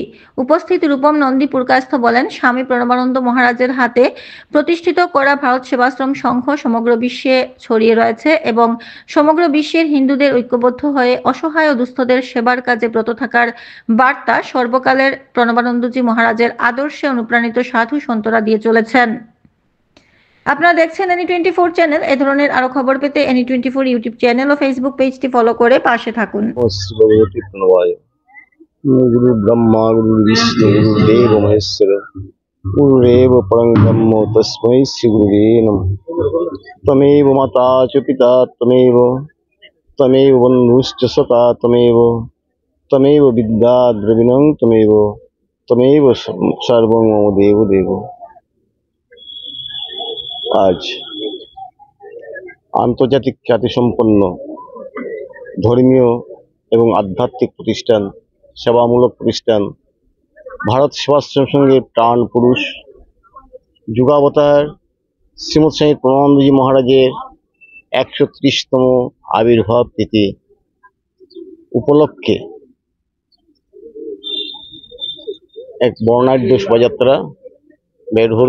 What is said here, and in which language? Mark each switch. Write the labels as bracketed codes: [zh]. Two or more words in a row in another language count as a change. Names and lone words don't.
[bn] উপস্থিত রূপম নন্দী পুরকায়স্থ বলেন, স্বামী প্রণবানন্দ মহারাজের হাতে প্রতিষ্ঠিত করা ভারত সেবাশ্রম সংঘ সমগ্র বিশ্বে ছড়িয়ে রয়েছে এবং সমগ্র বিশ্বের হিন্দুদের ঐক্যবদ্ধ হয়ে অসহায় ও দুস্থদের সেবার কাজে ব্রত থাকার বার্তা সর্বকালের প্রণবানন্দজি মহারাজের আদর্শে অনুপ্রাণিত সাধু সন্তরা দিয়ে চলেছেন। আপনারা দেখছেন এনি 24 চ্যানেল। এই ধরনের আরো খবর পেতে এনি 24 ইউটিউব চ্যানেল ও ফেসবুক পেজটি ফলো করে পাশে থাকুন। [sa] गुरु ब्रह्मा गुरु विष्णु गुरुदेव महेश्वर गुरुरेव परं ब्रह्म तस्मै श्री गुरुवे नमः। त्वमेव माता च पिता त्वमेव बन्धुश्च सखा त्वमेव विद्या द्रविणं त्वमेव सर्वं मम देव देव। [bn] आज আন্তর্জাতিক খ্যাতিসম্পন্ন ধর্মীয় এবং আধ্যাত্মিক প্রতিষ্ঠান, সেবামূলক প্রতিষ্ঠান ভারত সেবাশ্রম সংঘের প্রাণ পুরুষ যুগাবতার শ্রীমৎ স্বামী প্রণবানন্দজি মহারাজের 130তম আবির্ভাব তিথি উপলক্ষে এক বর্ণাঢ্য শোভাযাত্রা বের হবে।